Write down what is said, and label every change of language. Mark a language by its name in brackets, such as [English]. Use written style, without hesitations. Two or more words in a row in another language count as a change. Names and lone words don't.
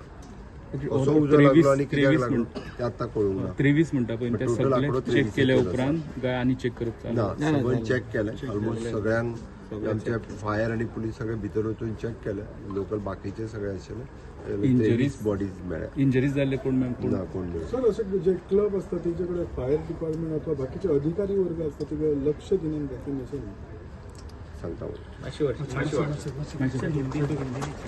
[Konkani] असो उजो लागलो आनी कित्याक लागलो ते आतां कळूंक ना. 23 म्हणटा पळय ते सगळे चेक केल्या उपरांत काय आनी चेक करप ना. सगळ्यांक चॅक केलें. ऑलमोस्ट सगळ्यांक आमचे फायर आनी पुलीस सगळे भितर वचून चॅक केले. लोकल बाकीचे सगळे आशिल्ले. इंजरीज बॉडीज मेळ्ळ्या. इंजरीज जाल्ले कोण ना कोण नाही. [Marathi] सर असे जे क्लब असतात त्यांच्याकडे [English] fire department [Marathi] अथवा बाकीचे अधिकारी वर्ग असतात ते लक्ष देण्यात घेतले नसेल [Konkani] सांगता.